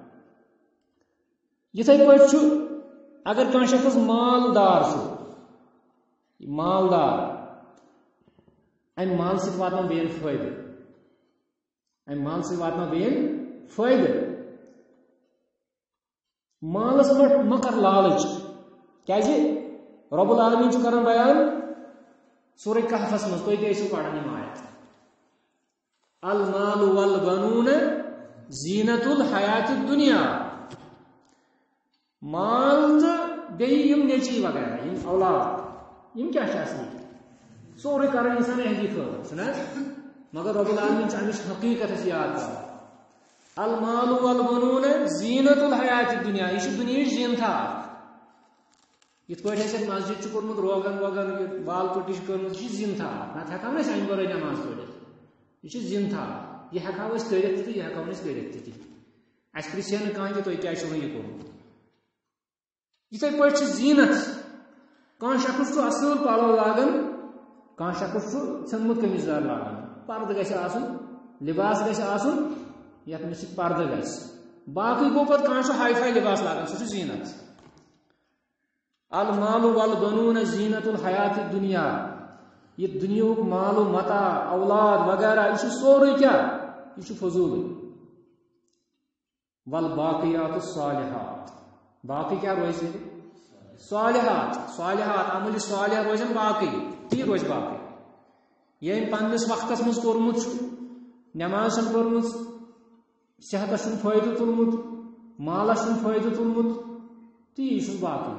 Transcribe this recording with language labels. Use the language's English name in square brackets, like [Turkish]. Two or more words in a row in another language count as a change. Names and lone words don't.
[Kashmiri] یِتھے پٲٹھۍ چھُ اگر کانٛہہ شخص مالدار چھُ، مالدار، امہِ مال سۭتۍ واتناو بیٚین فٲیدٕ، امہِ مال سۭتۍ واتناو بیٚین فٲیدٕ. مالس پٮ۪ٹھ مہ کر لالٕچ، کیازِ رب العالمین چھُ کران بیان سورہ کہفس منٛز، تُہۍ تہِ ٲسِو پران یِم آیت. [Arabic] المال والبنون زینت الحیات الدنیا، [Kashmiri] مال تہٕ بیٚیہِ یِم نیٚچی وغیرہ یِم اولاد یِم کیٛاہ چھِ آسان سورُے کران انسان اہدی خٲطرٕ چھُنہ، مگر رب العالمین چھُ امِچ حقیٖقت اَسہِ یاد کران. [Arabic] المال والبنون زینت الحیات الدنیا، [Kashmiri] یہِ چھُ دُنیہٕچ زیٖنتھا اکھ. یِتھ پٲٹھۍ اَسہِ مسجد چھُ کوٚرمُت روغن ووغن بال پٔٹی چھِ کٔرمٕژ، یہِ چھِ زیٖنتھا اکھ. نتہٕ ہٮ۪کہو نہٕ أسۍ امہِ ورٲے نٮ۪ماز پٔرِتھ. یہِ چھِ زیٖنتھا اکھ، یہِ ہٮ۪کہو أسۍ کٔرِتھ تہِ یہِ ہٮ۪کہو نہٕ أسۍ کٔرِتھ تہِ. اَسہِ پرٛژھِ نہٕ کانٛہہ تہِ تُہۍ کیٛازِ چھُو نہٕ یہِ کوٚرمُت. یِتھے پٲٹھۍ چھِ زیٖنت. کانٛہہ شخص چھُ اصل پلو لاگان، کانٛہہ شخص چھُ ژھیوٚنمُت قمیٖض دار لاگان. پردٕ گژھِ آسُن، لباس گژھِ آسُن یتھ منٛز سۭتۍ پردٕ گژھِ. باقٕے گوٚو پتہٕ کانٛہہ چھُ ہاے فاے لباس لاگان، سُہ چھُ زیٖنت. [Arabic] المال والبنون زینت الحیات الدنیا، [Kashmiri] یہ دنیاہُک مال و متاع اولاد وغیرہ یہ چھُ سورُے کیٛاہ، یہ چھُ فضوٗلٕے. [Arabic] والباقیات الصالحات، [Kashmiri] باقٕے کیٛاہ روزِ؟ صالحات، صالحات عمل صالح روزن باقٕے، تی روزِ باقٕے. ییٚمۍ پننس وقتس منٛز کوٚرمُت چھُ، نٮ۪ماز چھَنہٕ پٔرمٕژ، صحتس چھُنہٕ فٲیدٕ تُلمُت، مالس چھُنہٕ فٲیدٕ تُلمُت، تی چھُ باقٕے.